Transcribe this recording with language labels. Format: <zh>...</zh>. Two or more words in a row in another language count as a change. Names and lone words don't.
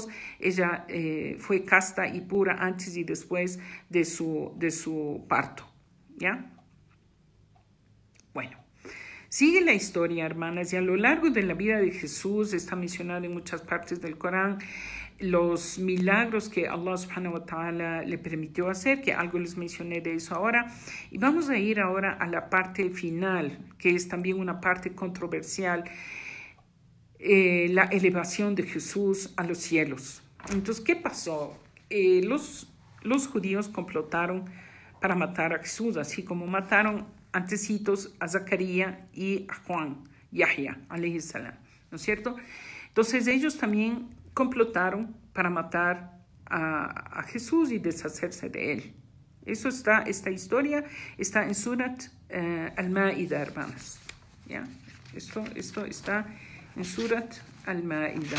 <es>Ella fue casta y pura antes y después de su parto. ¿Ya? Bueno, sigue la historia, hermanas, y a lo largo de la vida de Jesús está mencionado en muchas partes del Corán los milagros que Allah</es> <ar>سبحانه وتعالى</ar> <es>le permitió hacer, que algo les mencioné de eso ahora. Y vamos a ir ahora a la parte final, que es también una parte controversial, la elevación de Jesús a los cielos. Entonces, ¿qué pasó? Los judíos complotaron para matar a Jesús, así como mataron antecitos a Zacarías y a Juan,</es> <ar>يحيى عليه السلام,</ar> <es>¿no es cierto? Entonces ellos también complotaron para matar a Jesús y deshacerse de él. Esta historia está en Surat Al-Ma'ida, hermanas. ¿Ya? Esto está en Surat Al-Ma'ida.</es>